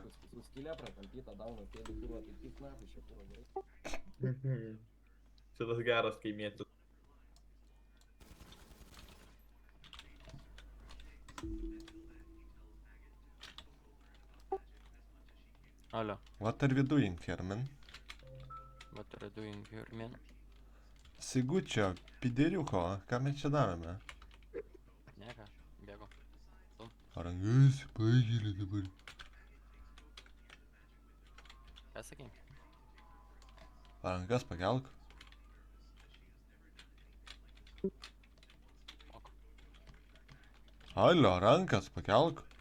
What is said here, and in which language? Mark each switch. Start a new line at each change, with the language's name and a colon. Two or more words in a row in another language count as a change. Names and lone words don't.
Lithuanian: Su skylė prakampyta, dauna, kėdė, kurva, tai tik nahui šia, kurva, gerai. Šitas geras kaimietis. Alio,
English: What are we doing here, man? what are you doing here, man?
Lithuanian: Sigučio, pideriuko, ką mes čia darome? Nieko, bėgo. Rangas, pažiūrė dabar. Ką sakei? Rankas pakelk. Alio, rankas pakelk.